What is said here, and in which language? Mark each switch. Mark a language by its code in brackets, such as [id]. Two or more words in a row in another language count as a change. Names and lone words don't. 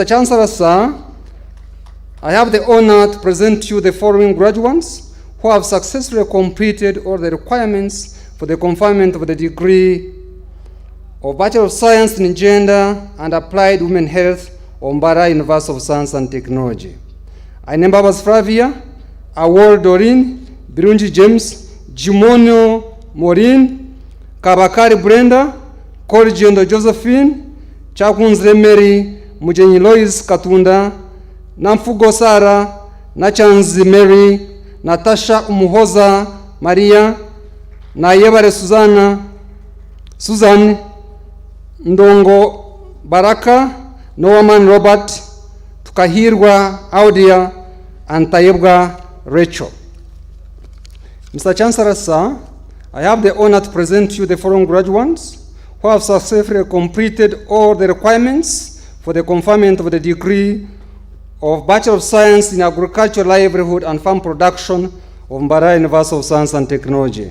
[en] Chancellor, sir, I have the honor to present you the following graduates who have successfully completed all the requirements for the conferment of the degree of Bachelor of Science in Gender and Applied Women Health of Mbarara University of Science and Technology. Aine Mbabas Flavia, Award Doreen, Birunji James, Jimono Maureen, Kabakari Brenda, Korjiondo Josephine, Chakunzre Mary, Mujenyi Lois Katunda, Namfugo Sara, Nachanzi Mary, Natasha Umuhoza Maria, Nayebare Susan, Ndongo Baraka, Noaman Robert, Tukahirwa Audia, and Tayebga Rachel. Mr. Chancellor, sir, I have the honor to present you the following graduates who have successfully completed all the requirements for the conferment of the degree of Bachelor of Science in Agriculture, Livelihood and Farm Production of Mbarara University of Science and Technology.